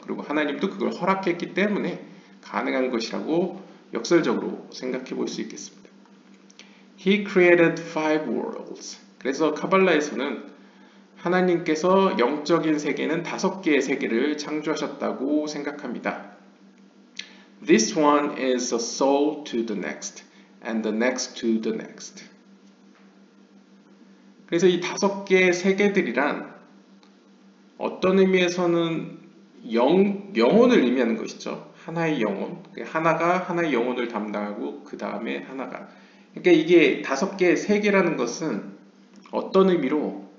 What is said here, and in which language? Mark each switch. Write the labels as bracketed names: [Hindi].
[Korean] 그리고 하나님도 그걸 허락했기 때문에 가능한 것이라고 역설적으로 생각해 볼 수 있겠습니다. [English] He created 5 worlds. [Korean] 그래서 카발라에서는 하나님께서 영적인 세계는 5개의 세계를 창조하셨다고 생각합니다. [English] This one is a soul to the next, and the next to the next. [Korean] 그래서 이 5개의 세계들이란 어떤 의미에서는 영혼을 의미하는 것이죠. 하나의 영혼. 하나가 하나의 영혼을 담당하고 그 다음에 하나가. 그러니까 이게 5개의 세계라는 것은 어떤 의미로